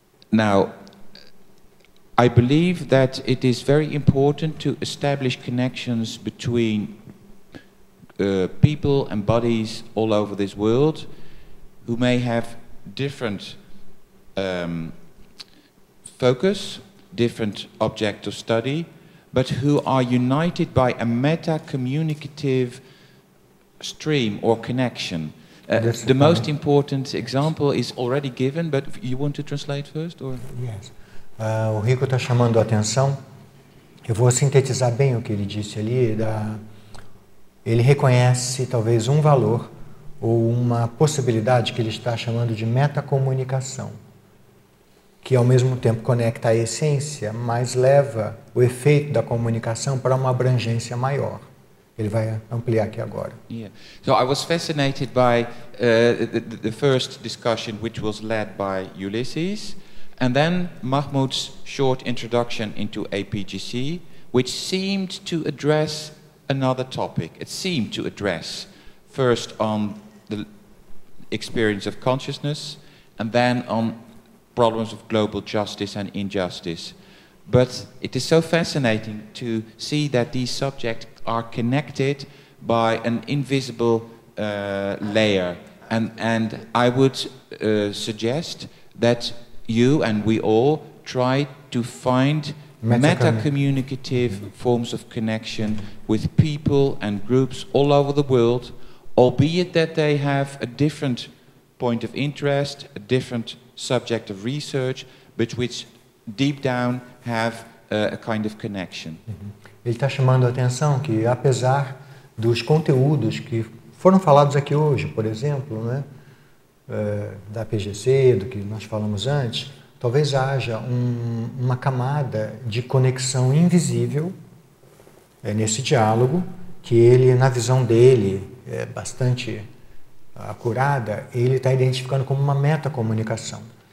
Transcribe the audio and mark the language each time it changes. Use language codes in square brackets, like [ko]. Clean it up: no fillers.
[en] Now, I believe that it is very important to establish connections between people and bodies all over this world who may have different focus, different object of study, but who are united by a meta-communicative stream or connection. The most important example is already given, but you want to translate first? Or? Yes. [pt] O Rico está chamando a atenção. Eu vou sintetizar bem o que ele disse ali. Ele reconhece talvez um valor ou uma possibilidade que ele está chamando de metacomunicação, que ao mesmo tempo conecta a essência, mas leva o efeito da comunicação para uma abrangência maior. Ele vai ampliar aqui agora. [en] Yeah. So I was fascinated by the first discussion, which was led by Ulysses, and then Mahmoud's short introduction into APGC, which seemed to address another topic. It seemed to address first on the experience of consciousness, and then on problems of global justice and injustice. But it is so fascinating to see that these subjects are connected by an invisible layer. And I would suggest that you and we all try to find meta-communicative forms of connection with people and groups all over the world, albeit that they have a different point of interest, a different subject of research, but which deep down have a kind of connection. [pt] Ele está chamando a atenção que, apesar dos conteúdos que foram falados aqui hoje, por exemplo, né, da PGC, do que nós falamos antes, talvez haja uma camada de conexão invisível nesse diálogo, que ele, na visão dele, bastante acurada, ele está identificando como uma metacomunicação.